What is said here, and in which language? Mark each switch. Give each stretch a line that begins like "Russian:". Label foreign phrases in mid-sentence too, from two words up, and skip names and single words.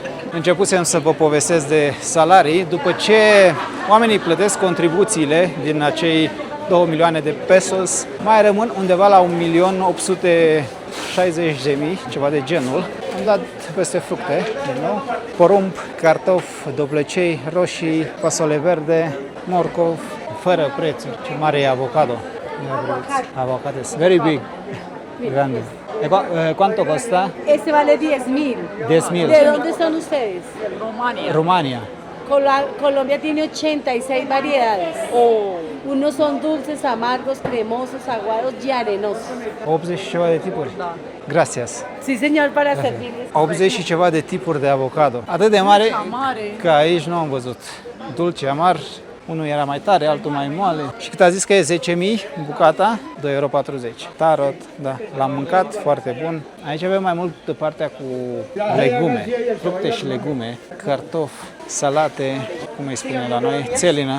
Romanian: Începusem să vă povestesc de salarii. După ce oamenii plătesc contribuțiile din acei 2 milioane de pesos, mai rămân undeva la 1.860.000, ceva de genul. Am dat peste fructe, din nou, porumb, cartofi, dovlecei, roșii, fasole verde, morcov, fără prețuri. Ce mare e avocado.
English: Avocado is very big.
Spanish: Grande. ¿Cuánto cuesta? Este vale 10.000. 10.000. ¿De dónde son ustedes? Rumania. Colombia tiene 86 variedades. Unos son dulces, amargos, cremosos, aguados y arenosos.
Romanian: 80 și ceva de tipuri? Da.
Spanish: Gracias. Sí, señor, para servirles.
Romanian: 80 și ceva de tipuri de avocado. Atât de mare că aici nu am văzut. Dulce, amar, unul era mai tare, altul mai moale. Și cât a zis că e 10.000 bucata, 2,40 euro. Tarot, da, l-am mâncat, foarte bun. Aici avem mai mult de partea cu legume, fructe și legume, cartofi, salate, cum îi spune la noi, țelină.